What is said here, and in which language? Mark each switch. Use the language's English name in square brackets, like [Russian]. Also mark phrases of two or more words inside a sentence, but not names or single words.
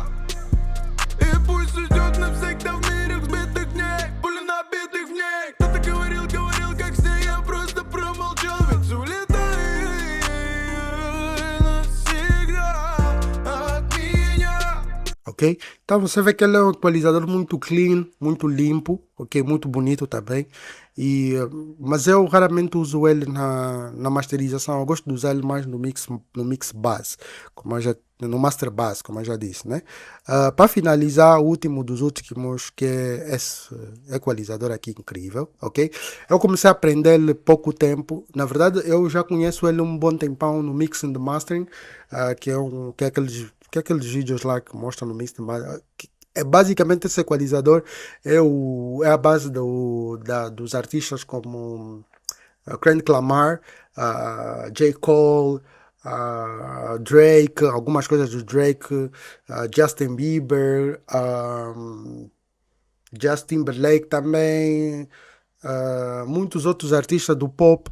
[Russian] И пусть уйдет навсегда в мире взбитых дней, пули набитых в ней. Кто-то говорил, как с ней, я просто промолчал, ведь улетай навсегда от меня. [Portuguese] Ok? Então você vê que ele é um equalizador muito clean, muito limpo, ok? Muito bonito também. Mas eu raramente uso ele na masterização. Eu gosto de usar ele mais no [English] mix bass, [Portuguese] no [English] master bass, [Portuguese] como eu já disse, né? Para finalizar, o último dos últimos, que é esse equalizador aqui incrível, ok? Eu comecei a aprender ele há pouco tempo. Na verdade, eu já conheço ele um bom tempão no [English] mixing and mastering, [Portuguese] que é aqueles vídeos lá que mostram no mix é basicamente esse equalizador é a base dos artistas como Kendrick Lamar, J. Cole, Drake, algumas coisas do Drake, Justin Bieber, Justin Timberlake também, muitos outros artistas do pop.